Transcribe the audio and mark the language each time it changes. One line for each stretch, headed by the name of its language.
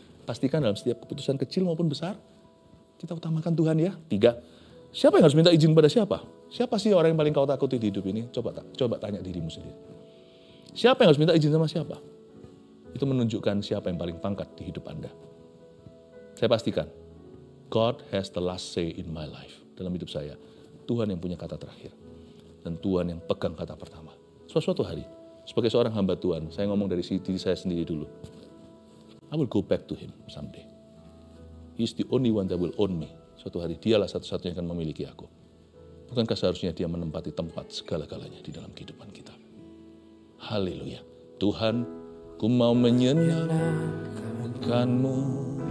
Indonesian: Pastikan dalam setiap keputusan kecil maupun besar, kita utamakan Tuhan ya. 3, siapa yang harus minta izin pada siapa? Siapa sih orang yang paling kau takuti di hidup ini? Coba tanya dirimu sendiri. Siapa yang harus minta izin sama siapa? Itu menunjukkan siapa yang paling pangkat di hidup Anda. Saya pastikan,
English: God has the last say in my life.
Indonesian: Dalam hidup saya, Tuhan yang punya kata terakhir. Dan Tuhan yang pegang kata pertama. Suatu hari, sebagai seorang hamba Tuhan, saya ngomong dari diri saya sendiri dulu.
English: I will go back to Him someday. He is the only one that will own me.
Indonesian: Suatu hari, Dialah satu-satunya yang akan memiliki aku. Bukankah seharusnya Dia menempati tempat segala-galanya di dalam kehidupan kita? Haleluya. Tuhan, ku mau menyenangkanmu.